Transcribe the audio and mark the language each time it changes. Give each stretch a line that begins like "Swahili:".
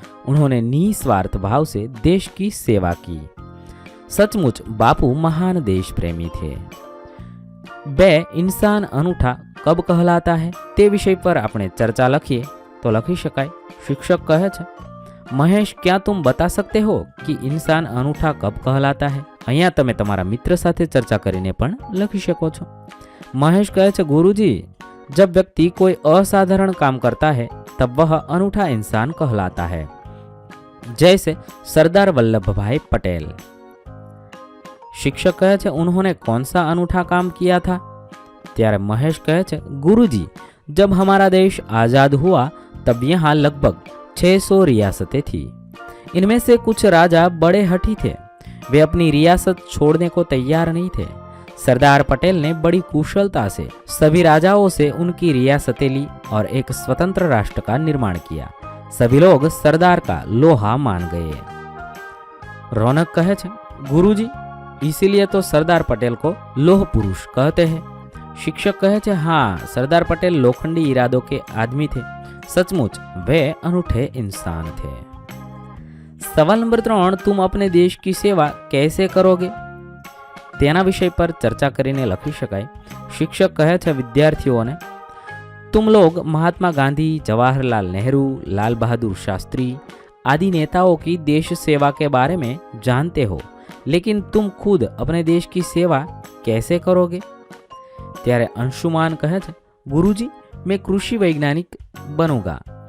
Hindi: उन्होंने निस्वार्थ भाव से देश की सेवा की। सचमुच बापू महान देश प्रेमी थे। 2 इंसान अनूठा कब कहलाता है
Gujarati: ते विषय पर આપણે ચર્ચા લખીએ તો લખી શકાય।
Hindi: शिक्षक
Gujarati: कहे छे,
Hindi: महेश क्या तुम बता सकते हो कि इंसान अनूठा कब कहलाता है?
Gujarati: અહીંયા તમે તમારા મિત્ર સાથે ચર્ચા કરીને પણ લખી શકો છો।
Hindi: महेश
Gujarati: कहे छे,
Hindi: गुरुजी जब व्यक्ति कोई असाधारण काम करता है तब वह अनूठा इंसान कहलाता है, जैसे सरदार वल्लभ भाई पटेल। शिक्षक
Gujarati: कहे छे,
Hindi: उन्होंने कौन सा अनूठा काम किया था?
Gujarati: त्यारे
Hindi: महेश कहे छे, गुरुजी जब हमारा देश आजाद हुआ तब यहाँ लगभग 600 रियासतें थी। इनमें से कुछ राजा बड़े हठी थे, वे अपनी रियासत छोड़ने को तैयार नहीं थे। सरदार पटेल ने बड़ी कुशलता से सभी राजाओं से उनकी रियासतें ली और एक स्वतंत्र राष्ट्र का निर्माण किया। सभी लोग सरदार का लोहा मान गए। रौनक
Gujarati: कहे छे,
Hindi: गुरुजी इसीलिए तो सरदार पटेल को लोह पुरुष कहते हैं। शिक्षक
Gujarati: कहे छे,
Hindi: हाँ, सरदार पटेल लोखंडी इरादों के आदमी थे। सचमुच वे अनूठे इंसान थे। सवाल नंबर 3, तुम अपने देश की सेवा कैसे करोगे?
Gujarati: તેના વિષય પર ચર્ચા કરીને લખી શકાય। શિક્ષક કહે છે વિદ્યાર્થીઓને,
Hindi: तुम लोग महात्मा गांधी, जवाहरलाल नेहरू, लाल बहादुर शास्त्री आदि नेताओं की देश सेवा के बारे में जानते हो, लेकिन तुम खुद अपने देश की सेवा कैसे करोगे?
Gujarati: त्यारे
Hindi: अंशुमान
Gujarati: कहे छे,
Hindi: गुरुजी मैं कृषि वैज्ञानिक बनूंगा।